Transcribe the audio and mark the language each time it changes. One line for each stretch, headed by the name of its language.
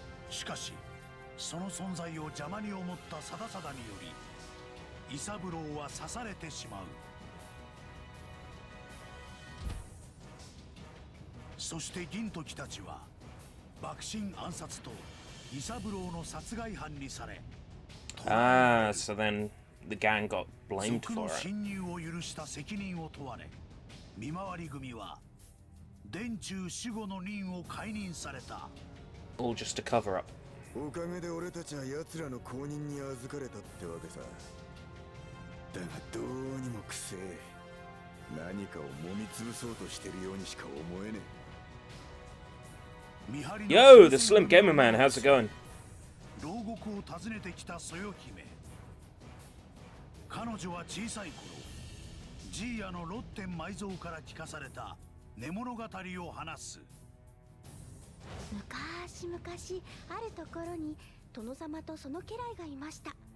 Japanese: しかしその存在を邪魔に思った貞貞により伊三郎は刺されてしまう。そして銀時たちは幕臣暗殺と伊三郎の殺害犯にされ。
English: Ah, so then the gang got blamed
Japanese: 賊の
English: for it.
Japanese: 侵入を許した責任を問われ見回り組は殿中守護の任を解任された。
English: All just to cover up.
Japanese: おかげで俺たちは奴らの後任に預かれたってわけさ。だがどうにもくせえ。何かを揉み潰そうとしてるようにしか思えねえ。
English: Yo, the Slim Gamer Man, how's it going?
Japanese: 牢獄を訪ねてきたそよ姫。彼女は小さい頃ジーヤのロッテン埋蔵から聞かされた寝物語を話す。昔々あるところに殿様とその家来がいました。